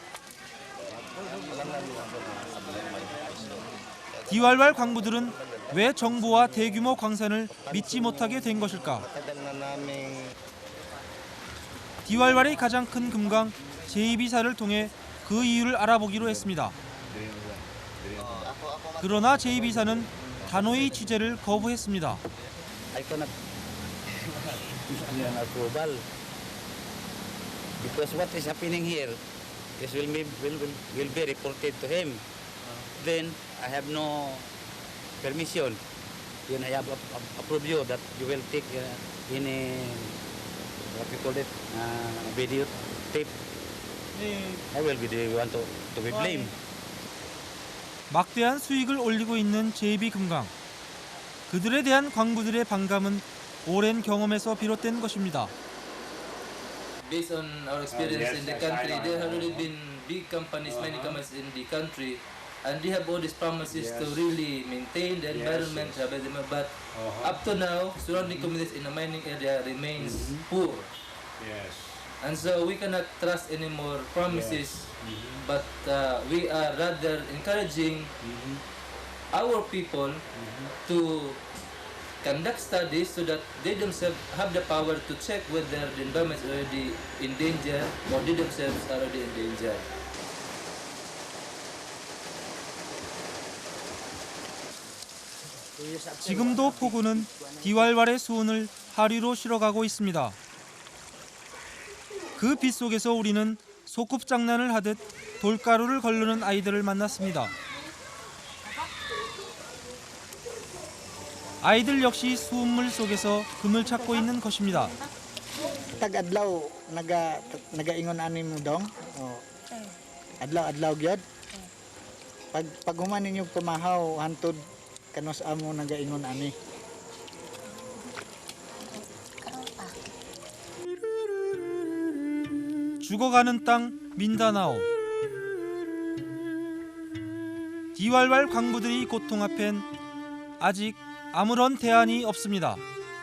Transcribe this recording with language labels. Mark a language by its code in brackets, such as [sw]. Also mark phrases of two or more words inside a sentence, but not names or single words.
[ko] 디왈왈 광부들은 왜 정부와 대규모 광산을 믿지 못하게 된 것일까? 디왈왈의 가장 큰 금강 제2비사를 통해 그 이유를 알아보기로 했습니다. 그러나 제2비사는 단호히 취재를 거부했습니다. [en] I cannot an approval because what is happening here is will be reported to him. Then I have no permission. Then I have approved you that you will take any what we call it video tape. I will be the one to be blamed. [ko] 막대한 수익을 올리고 있는 제2비 금강. 그들에 대한 광부들의 반감은 오랜 경험에서 비롯된 것입니다. [en] Based on our experience in the country, there have already been big companies, many companies in the country, and they have all these promises to really maintain the environment, but up to now, surrounding communities in the mining area remains poor. Yes. And so we cannot trust any more promises, but we are rather encouraging our people to conduct studies so that they themselves have the power to check whether the environment is already in danger or they themselves are already in danger. [ko] 지금도 포구는 디왈왈의 수온을 하류로 실어가고 있습니다. 그 빛 속에서 우리는 소꿉장난을 하듯 돌가루를 걸르는 아이들을 만났습니다. 아이들 역시 수돗물 속에서 금을 찾고 있는 것입니다. [ceb] Tag-adlaw nagaingon ani mo dong. Adlaw gyud. Pag human ninyo pumahaw hantod kanos amo nagaingon ani. [ko] 죽어가는 땅 민다나오. 디왈왈 광부들의 고통 앞엔 아직 아무런 대안이 없습니다.